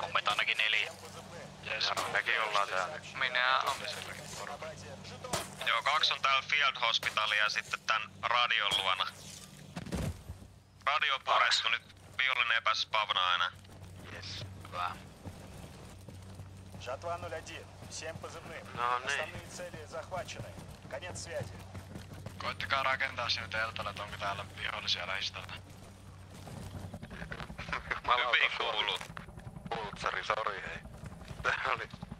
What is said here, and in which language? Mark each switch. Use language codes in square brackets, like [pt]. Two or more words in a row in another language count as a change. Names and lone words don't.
[fi] Kommet ainakin 4. Jes, mekin ollaan täällä. Minä on silläkin porukalla. Joo, 2 on täällä [en] Field Hospitalia [fi] ja sitten tän radion luona. Radio purettu, nyt vihollinen ei pääse spavnaa enää. Jes, hyvä. [ru] Жатва 01. Всем позывным. [fi] No niin. [ru] Основные цели захвачены. Конец связи. [fi] Koittakaa rakentaa sinne teltalle, että onko täällä vihollisia lähistöllä. Hyvin kuuluu. Pultsari, sori hei. Tää oli...